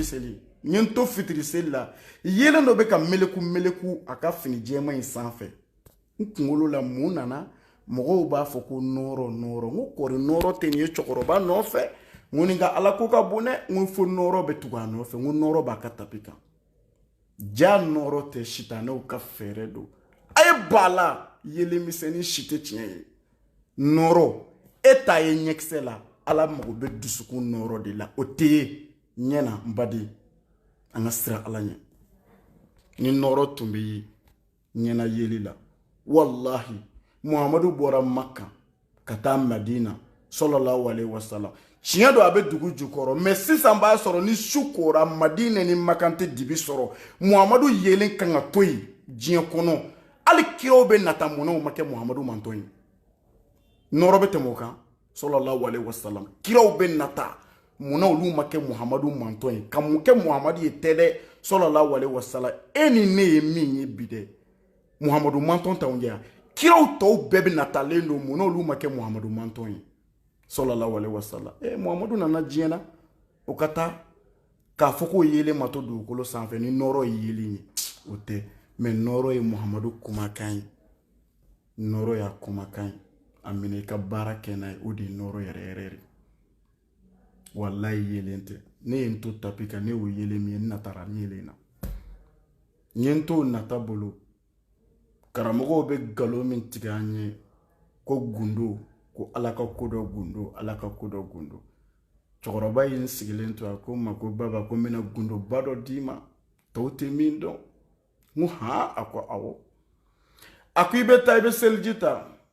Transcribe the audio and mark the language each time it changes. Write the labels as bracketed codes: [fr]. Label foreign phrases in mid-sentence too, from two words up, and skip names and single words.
[bm] seli n ye n to fitiri seli la yelen dɔ bɛ ka meleku a ka fini jɛman in sanfɛ n kunkolo la mun nana mɔgɔw b'a fɔ ko nɔɔrɔ n ko kɔri nɔɔrɔ tɛ nin ye cɛkɔrɔba nɔfɛ n ko nin ka ala ko ka bon dɛ n ko fo nɔɔrɔ bɛ tugu a nɔfɛ n ko nɔɔrɔ b'a ka tapi kan ja nɔɔrɔ tɛ sitanɛw ka fɛɛrɛ don a ye ba la yelen misɛnnin si tɛ tiɲɛ ye nɔɔrɔ e ta ye ɲɛkisɛ la ala mago bɛ dusukun nɔrɔ de la o tɛ ye ɲɛna n baden an ka sira ala ɲɛ ni nɔrɔ tun bɛ ye ɲɛna yeli la wallahi muhamadu bɔra Makka ka taa Madina [ar] صلى الله عليه وسلم [bm] tiɲɛ don a bɛ dugu jukɔrɔ mais sisan b'a sɔrɔ ni su kora Madina ni Makka tɛ dibi sɔrɔ muhamadu yelen kan ka to yen diɲɛ kɔnɔ hali kiraw bɛ nata munnaw ma kɛ muhamadu man to yen nɔrɔ bɛ tɛmɛ o kan [ar] صلى الله عليه وسلم [bm] kiraw bɛ nata munna olu ma kɛ muhamadu man to yen ka mun kɛ muhamadu ye tɛ dɛ [ar] صلى الله عليه وسلم [bm] e ni ne ye min ye bi dɛ muhamadu man to t'anw jɛ kiraw tɔw bɛɛ bɛ natalen don munna olu ma kɛ muhamadu man to yen [ar] صلى الله عليه وسلم [bm] muhamadu nana diɲɛ na o ka taa k'a fɔ k'o yelen ma to dugukolo sanfɛ ni nɔrɔ ye yelen ye o tɛ mais nɔrɔ ye muhamadu kumakan ye nɔrɔ y'a kumakan ye a minɛ i ka baara kɛ n'a ye o de ye nɔrɔ yɛrɛ yɛrɛ de wallahi yelen tɛ ne ye n to tapi kan ne y'o yelen min ye n natara ni yelen na n ye n to nata bolo karamɔgɔw bɛ nkalon min tigɛ an ye ko gundo ko ala ka ko dɔ gundo ala ka ko dɔ gundo cɛkɔrɔba ye n sigilen to a ko n ma ko baba ko n bɛna gundo ba dɔ d'i ma tɔw tɛ min dɔn n ko han a ko awɔ a ko i bɛ taa i bɛ seliji ta